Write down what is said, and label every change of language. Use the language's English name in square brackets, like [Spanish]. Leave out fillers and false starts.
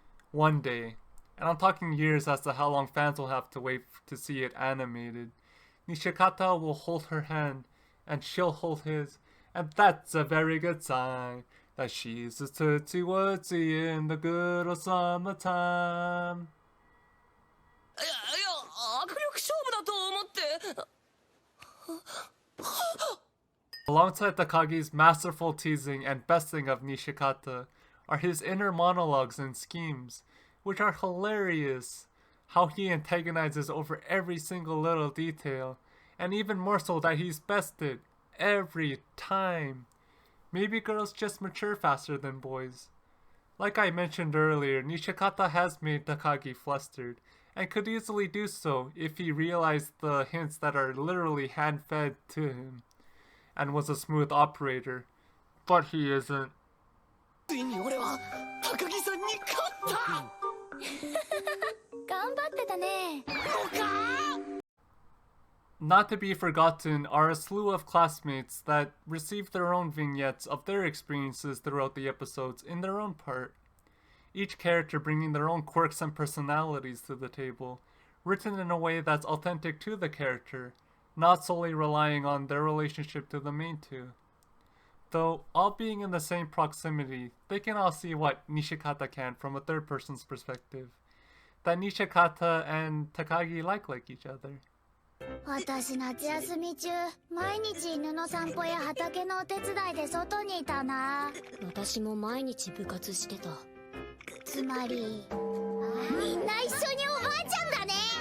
[English] One day, and I'm talking years as to how long fans will have to wait to see it animated, Nishikata will hold her hand, and she'll hold his, and that's a very good sign that she's a tootsie-wootsy in the good old summertime. [Japanese] いや握力勝負だと思って。 [English] Alongside Takagi's masterful teasing and besting of Nishikata are his inner monologues and schemes, which are hilarious. How he antagonizes over every single little detail, and even more so that he's bested every time. Maybe girls just mature faster than boys. Like I mentioned earlier, Nishikata has made Takagi flustered, and could easily do so if he realized the hints that are literally hand-fed to him, and was a smooth operator. But he isn't. [Japanese] ついに俺は高木さんに勝った。頑張ってたね。 [English] Not to be forgotten are a slew of classmates that receive their own vignettes of their experiences throughout the episodes in their own part. Each character bringing their own quirks and personalities to the table, written in a way that's authentic to the character, not solely relying on their relationship to the main two. Though, all being in the same proximity, they can all see what Nishikata can from a third person's perspective. That Nishikata and Takagi like each other. [Japanese] 私夏休み中毎日犬の散歩や畑のお手伝いで外にいたな。私も毎日部活してた。つまりみんな一緒におばあちゃんだね。